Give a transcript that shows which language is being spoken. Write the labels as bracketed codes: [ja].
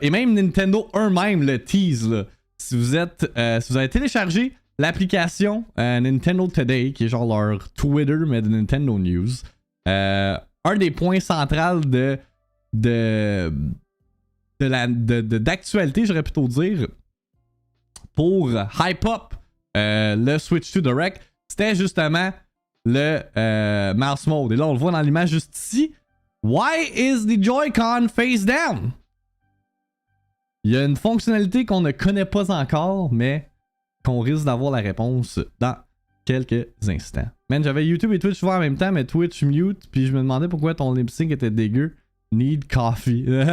[fr] Et même Nintendo eux-mêmes le tease, là. Si vous avez téléchargé l'application Nintendo Today, qui est genre leur Twitter, mais de Nintendo News, un des points centraux d'actualité, j'aurais plutôt dire, pour hype up le Switch 2 Direct, c'était justement le mouse mode. Et là, on le voit dans l'image juste ici. [en] Why is the Joy-Con face down? [fr] Il y a une fonctionnalité qu'on ne connaît pas encore, mais qu'on risque d'avoir la réponse dans quelques instants. Man, j'avais YouTube et Twitch en même temps, mais Twitch mute, puis je me demandais pourquoi ton lip sync était dégueu. [en] Need coffee.